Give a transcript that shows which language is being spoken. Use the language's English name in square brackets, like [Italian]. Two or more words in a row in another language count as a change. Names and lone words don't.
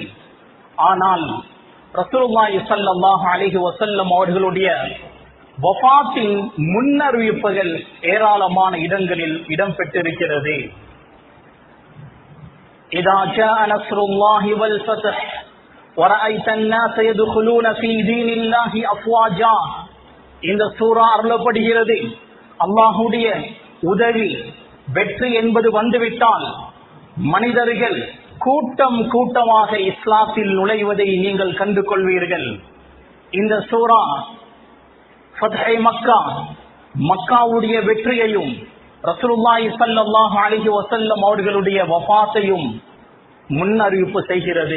[Tamil] ஆனால் [Arabic] رسول الله صلى الله عليه وسلم [Tamil] அவர்களுடைய வஃபாத்தின் முன்னறிவிப்புகள் ஏராளமான இடங்களில் இடம்பெற்றிருக்கிறது. [Arabic] إذا جاء نصر الله والفتح ورأيت الناس يدخلون في دين الله افواجا. [Tamil] இந்த சூரா அருளப்படுகிறது, அல்லாஹ்வுடைய உதவி வெற்றி என்பது வந்துவிட்டால் மனிதர்கள் கூட்டம் கூட்டமாக இஸ்லாத்தில் நுழைவதை நீங்கள் கண்டு கொள்வீர்கள். இந்த சூரா ஃபத்ஹை மக்கா, மக்காவுடைய வெற்றியையும் [Arabic] رسول الله صلى الله عليه وسلم [Tamil] அவர்களுடைய வஃபாத்தையும் முன்னறிவிப்பு செய்கிறது.